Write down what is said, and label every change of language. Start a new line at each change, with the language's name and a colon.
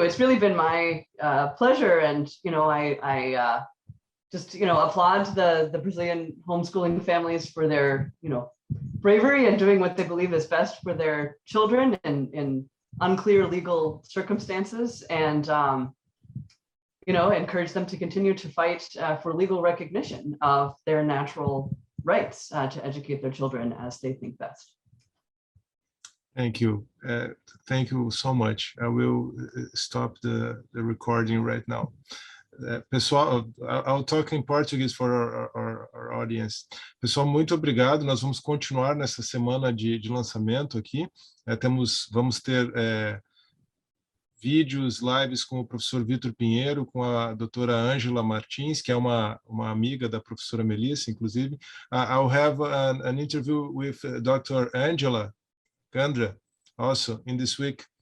English: It's really been my pleasure, and I just applaud the Brazilian homeschooling families for their bravery and doing what they believe is best for their children in unclear legal circumstances, and encourage them to continue to fight for legal recognition of their natural rights to educate their children as they think best. Thank you. Thank you so much. I will stop the recording right now.
Portuguese: Pessoal,
English: I'll talk in Portuguese for our audience.
Portuguese: Pessoal, muito obrigado. Nós vamos continuar nessa semana de lançamento aqui. Vamos ter vídeos, lives com o professor Vitor Pinheiro, com a doutora Ângela Martins, que é uma amiga da professora Melissa, inclusive.
English: I'll have an interview with Dr. Angela Gandra also in this week.